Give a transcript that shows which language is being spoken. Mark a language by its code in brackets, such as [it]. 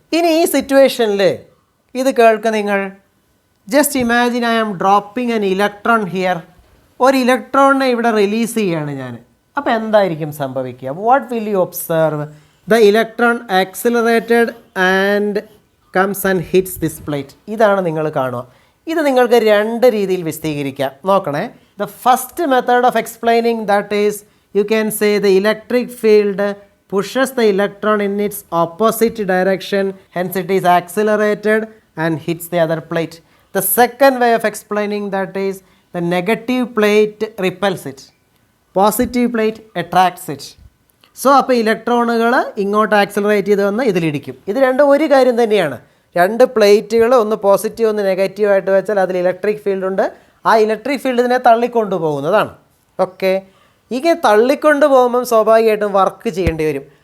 [ml] ഇനി ഈ സിറ്റുവേഷനിൽ ഇത് കേൾക്കുക നിങ്ങൾ. [en] Just imagine I am dropping an electron here. [ml] ഒരു ഇലക്ട്രോണിനെ ഇവിടെ റിലീസ് ചെയ്യുകയാണ് ഞാൻ. അപ്പോൾ എന്തായിരിക്കും സംഭവിക്കുക? [en] What will you observe? The electron accelerated and comes and hits this plate. [ml] ഇതാണ് നിങ്ങൾ കാണുക. ഇത് നിങ്ങൾക്ക് രണ്ട് രീതിയിൽ വിശദീകരിക്കാം. നോക്കണേ. [en] The first method of explaining that is you can say the electric field pushes the electron in its opposite direction, hence it is accelerated and hits the other plate. The second way of explaining that is the negative plate repels it, positive plate attracts it. [ml] So അപ്പോൾ ഇലക്ട്രോണുകൾ ഇങ്ങോട്ട് accelerate ചെയ്ത് വന്ന് ഇതിലിടിക്കും. ഇത് രണ്ടും ഒരു കാര്യം തന്നെയാണ്. രണ്ട് പ്ലേറ്റുകൾ, ഒന്ന് പോസിറ്റീവ് ഒന്ന് നെഗറ്റീവായിട്ട് വെച്ചാൽ അതിൽ ഇലക്ട്രിക് ഫീൽഡ് ഉണ്ട്. ആ ഇലക്ട്രിക് ഫീൽഡ് ഇതിനെ തള്ളിക്കൊണ്ടു പോകുന്നതാണ്. ഓക്കെ, ഇങ്ങനെ തള്ളിക്കൊണ്ട് പോകുമ്പം സ്വാഭാവികമായിട്ടും വർക്ക് ചെയ്യേണ്ടി വരും.